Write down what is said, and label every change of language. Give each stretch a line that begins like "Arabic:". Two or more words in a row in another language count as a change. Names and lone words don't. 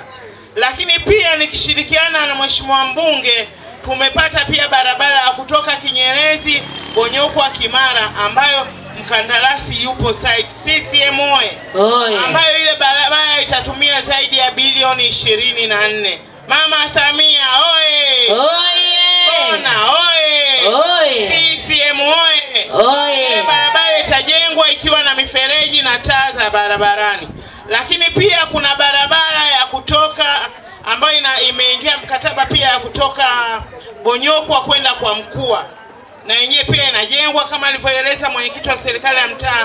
Swahili: Lakini pia nikishirikiana na mheshimiwa mbunge tumepata pia barabara ya kutoka Kinyerezi Bonyokwa Kimara, ambayo mkandarasi yupo site. CCM oye! Oye! Ambayo ile barabara itatumia zaidi ya bilioni 24. Mama Samia oye! Oye! Bona oye! Oye! CCM oye! Oye! Barabara itajengwa ikiwa na mifereji na taa za barabarani. Lakini pia kuna barabara ya kutoka ambayo imeingia mkataba pia ya kutoka Bonyokwa kwenda kwa Mkua, na yenyewe pia inajengwa kama alivyoeleza mwenyekiti wa serikali ya mtaa.